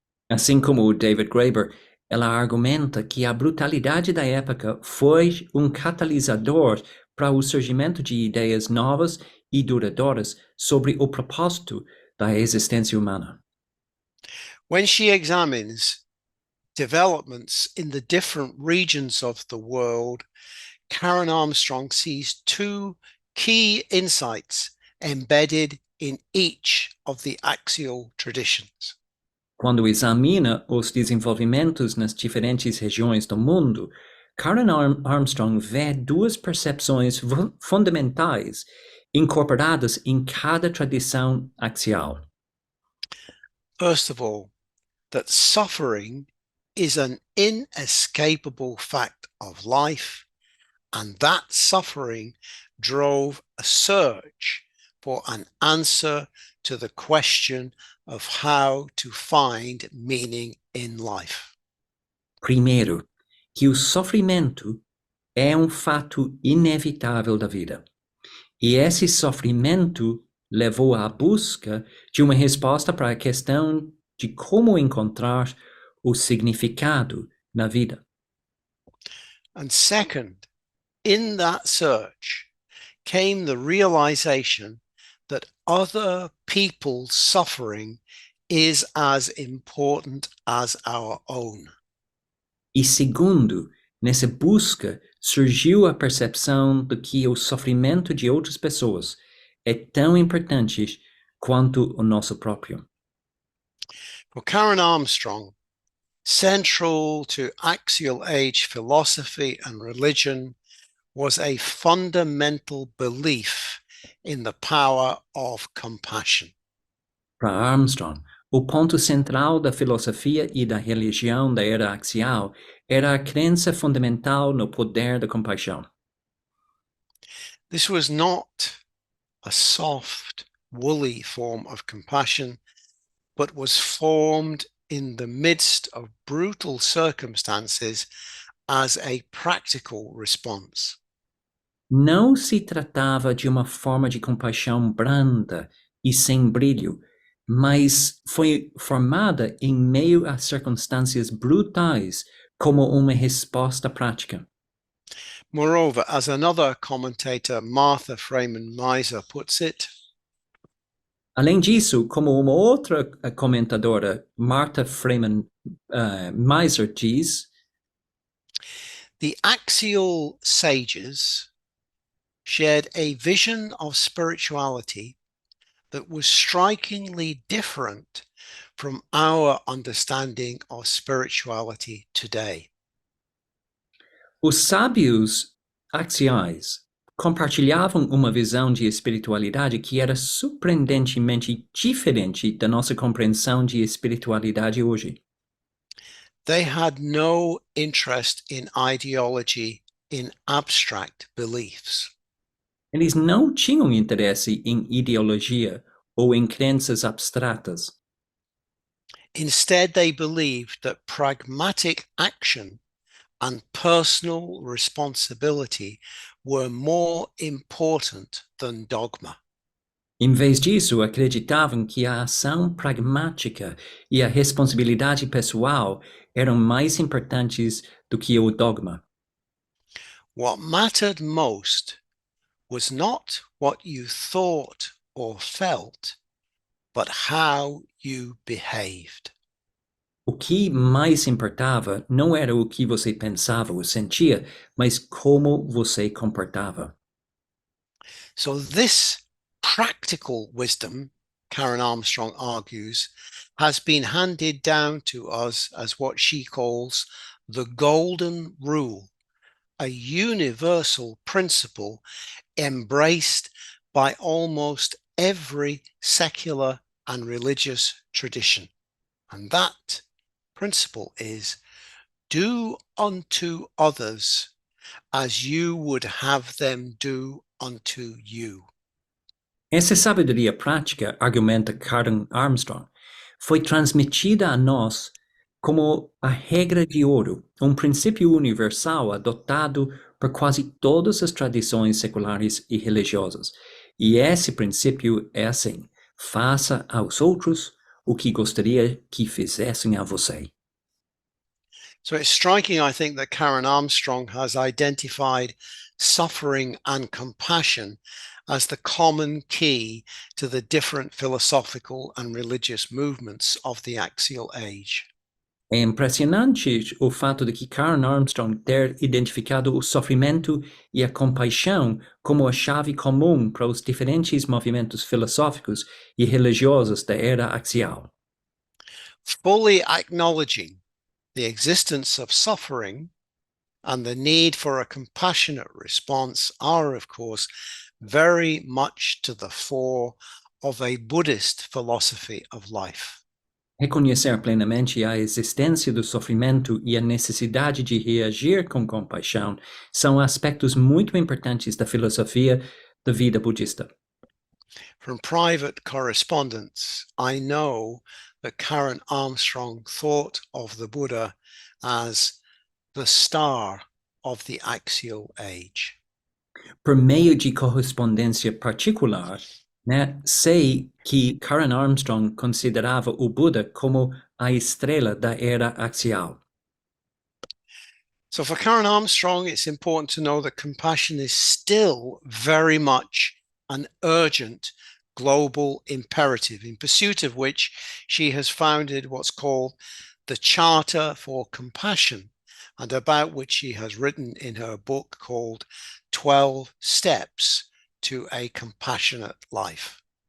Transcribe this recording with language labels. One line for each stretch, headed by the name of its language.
Portuguese: Assim como David Graeber, ela argumenta que a brutalidade da época foi catalisador para o surgimento de ideias novas e duradouras sobre o propósito da existência humana.
English: When she examines developments in the different regions of the world, Karen Armstrong sees two key insights embedded in each of the axial traditions.
Portuguese: Quando examina os desenvolvimentos nas diferentes regiões do mundo, Karen Armstrong vê duas percepções fundamentais incorporadas em cada tradição axial.
English: First of all, that suffering is an inescapable fact of life, and that suffering drove a search for an answer to the question of how to find meaning in life.
Portuguese: Primeiro, que o sofrimento é fato inevitável da vida. E esse sofrimento levou à busca de uma resposta para a questão de como encontrar o significado na vida.
English: And second, in that search came the realization that other people's suffering is as important as our own.
Portuguese: E segundo, nessa busca surgiu a percepção de que o sofrimento de outras pessoas é tão importante quanto o nosso próprio.
English: For Karen Armstrong, central to axial age philosophy and religion was a fundamental belief in the power of compassion.
Portuguese: Para Armstrong, o ponto central da filosofia e da religião da era axial era a crença fundamental no poder da compaixão.
English: This was not a soft, woolly form of compassion, but was formed in the midst of brutal circumstances as a practical response.
Portuguese: Não se tratava de uma forma de compaixão branda e sem brilho, mas foi formada em meio a circunstâncias brutais como uma resposta prática.
English: Moreover, as another commentator, Martha Freeman Miser, puts it,
Portuguese: Além disso, como uma outra comentadora, Martha Freeman Miser diz,
English: the axial sages shared a vision of spirituality that was strikingly different from our understanding of spirituality today.
Portuguese: os sábios axiais compartilhavam uma visão de espiritualidade que era surpreendentemente diferente da nossa compreensão de espiritualidade hoje.
English: They had no interest in ideology in abstract beliefs.
Portuguese: Eles não tinham interesse em ideologia ou em crenças abstratas.
English: Instead, they believed that pragmatic action and personal responsibility were more important than dogma.
Portuguese: Em vez disso, acreditavam que a ação pragmática e a responsabilidade pessoal eram mais importantes do que o dogma.
English: What mattered most was not what you thought or felt, but how you behaved.
Portuguese: O que mais importava não era o que você pensava ou sentia, mas como você comportava.
English: So this practical wisdom, Karen Armstrong argues, has been handed down to us as what she calls the golden rule, a universal principle embraced by almost every secular and religious tradition. And that principle is, do unto others as you would have them do unto you.
Portuguese: Essa sabedoria prática, argumenta Karl Armstrong, foi transmitida a nós como a regra de ouro, princípio universal adotado por quase todas as tradições seculares e religiosas. E esse princípio é assim: faça aos outros o que gostaria que fizessem a você.
English: So it's striking, I think, that Karen Armstrong has identified suffering and compassion as the common key to the different philosophical and religious movements of the Axial Age.
Portuguese: É impressionante o fato de que Karl Armstrong ter identificado o sofrimento e a compaixão como a chave comum para os diferentes movimentos filosóficos e religiosos da era axial.
English: Fully acknowledging the existence of suffering and the need for a compassionate response are, of course, very much to the fore of a Buddhist philosophy of life.
Portuguese: Reconhecer plenamente a existência do sofrimento e a necessidade de reagir com compaixão são aspectos muito importantes da filosofia da vida budista.
English: From private correspondence, I know that Karen Armstrong thought of the Buddha as the star of the Axial Age.
Portuguese: Por meio de correspondência particular, sei que Karen Armstrong considerava o Buda como a estrela da era axial.
English: So for Karen Armstrong, it's important to know that compassion is still very much an urgent global imperative, in pursuit of which she has founded what's called the Charter for Compassion, and about which she has written in her book called 12 Steps to a Compassionate Life.